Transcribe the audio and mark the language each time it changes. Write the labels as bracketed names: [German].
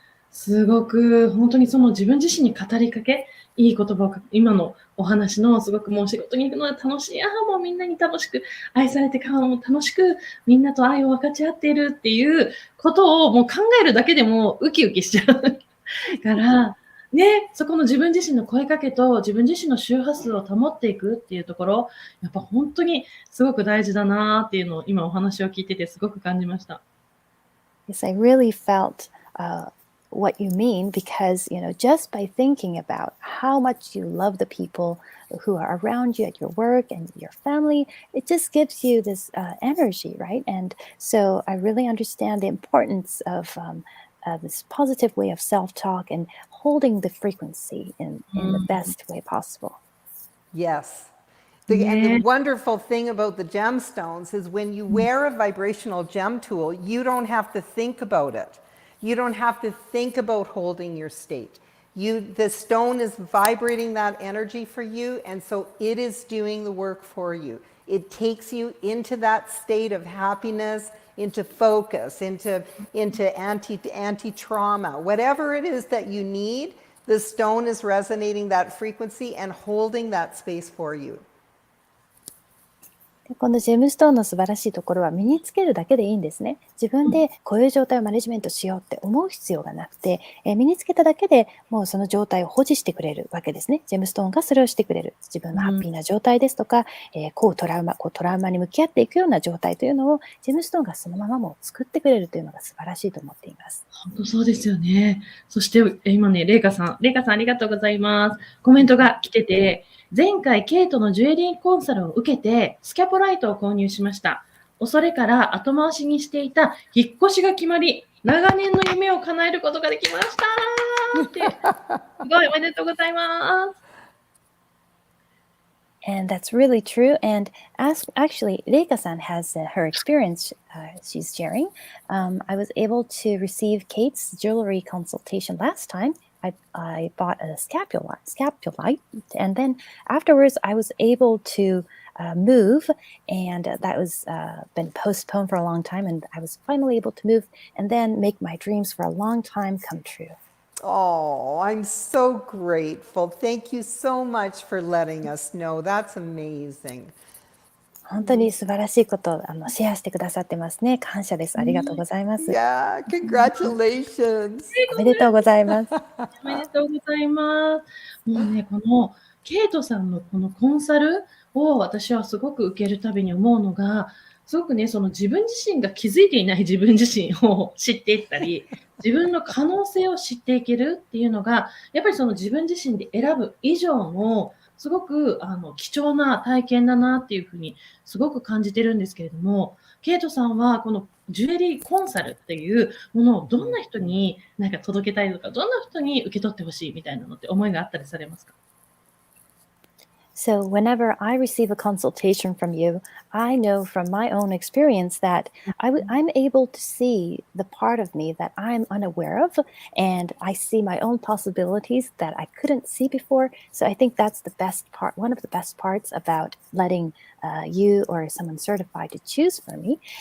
[Japanese] すごく本当にその自分自身に語りかけ、いい言葉を今のお話のすごくもう仕事に行くのは楽しい、もうみんなに楽しく愛されてもう楽しくみんなと愛を分かち合っているっていうことをもう考えるだけでもウキウキしちゃうからね、そこの自分自身の声かけと自分自身の周波数を保っていくっていうところ、やっぱ本当にすごく大事だなっていうのを今お話を聞いててすごく感じました。 [English] Yes, I really felt what you mean, because just by thinking about how much you love the people who are around you at your work and your family, it just gives you this energy, right? And so I really understand the importance of this positive way of self-talk and holding the frequency in the best way possible. Yes. And the wonderful thing about the gemstones is when you wear a vibrational gem tool, you don't have to think about it. You don't have to think about holding your state. The stone is vibrating that energy for you, and so it is doing the work for you. It takes you into that state of happiness, into focus, into anti-trauma. Whatever it is that you need, the stone is resonating that frequency and holding that space for you. [Japanese] このジェムストーンの素晴らしいところは身につけるだけでいいんですね。自分でこういう状態をマネジメントしようって思う必要がなくて、身につけただけでもうその状態を保持してくれるわけですね。ジェムストーンがそれをしてくれる。自分のハッピーな状態ですとか、トラウマに向き合っていくような状態というのをジェムストーンがそのままも作ってくれるというのが素晴らしいと思っています。本当そうですよね。そして今ね、レイカさんありがとうございます。コメントが来てて、前回ケイトのジュエリーコンサルを受けてスキャポライトを購入しました。恐れから後回しにしていた引っ越しが決まり、長年の夢を叶えることができましたって、すごいおめでとうございます。 [English] And that's really true. And actually, Reika-san has her experience she's sharing. I was able to receive Kate's jewelry consultation last time. I bought a scapulite, and then afterwards I was able to move, and that was been postponed for a long time, and I was finally able to move and then make my dreams for a long time come true. Oh, I'm so grateful. Thank you so much for letting us know. That's amazing. [Japanese] 本当に素晴らしいことをシェアしてくださってますね。感謝です。ありがとうございます。 [English] Yeah, congratulations. [Japanese] おめでとうございます。おめでとうございます。もうね、このケイトさんのこのコンサルを私はすごく受けるたびに思うのが、すごくね、その自分自身が気づいていない自分自身を知っていったり、自分の可能性を知っていけるっていうのが、やっぱりその自分自身で選ぶ以上のすごく貴重な体験だなっていうふうにすごく感じてるんですけれども、ケイトさんはこのジュエリーコンサルっていうものをどんな人になんか届けたいとか、どんな人に受け取ってほしいみたいなのって思いがあったりされますか？ [English] So, whenever I receive a consultation from you, I know from my own experience that I'm able to see the part of me that I'm unaware of, and I see my own possibilities that I couldn't see before. So, I think that's the best part, one of the best parts about letting you or someone certified to choose for me.